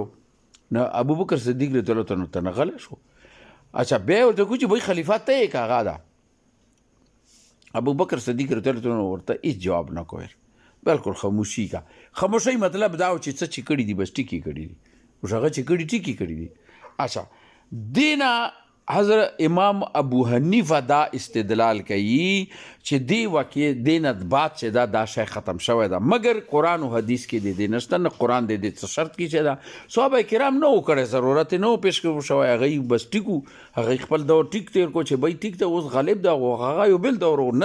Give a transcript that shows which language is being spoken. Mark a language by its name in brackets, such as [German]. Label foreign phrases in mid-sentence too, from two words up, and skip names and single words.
[Pashto] نو ابوبکر صدیق [Arabic] رضی الله عنه [Pashto] ته نه غلی شو. اچھا بیا ورته وکړو چې بھائی خلیفه ته یې که هغه ده. ابوبکر صدیق [Arabic] رضی الله عنه [Pashto] ورته هېڅ جواب نه کوی، بلکل خاموشي کا. خاموشۍ مطلب دا و چې څه چې کړي دي بس ټیکې کړي دي، اوس هغه چې کړي ټیکې کړي دي. اچھا دینا حضرت امام ابو حنیفه دا استدلال کوي چې دی واقع دینه بعد چې دا شی ختم شوی ده، مګر قرآن او حدیث کې د دې نشته، نه قرآن د دې څه شرط کې چې دا صحابه کرام نه و کړی، ضرورت یې نه و پیش شوی، هغوی بس ټیک وو، هغوی خپل دور ټیک تېر کړو چې بھائی ټیک ده اوس غالب ده، هغه یو بل دور و.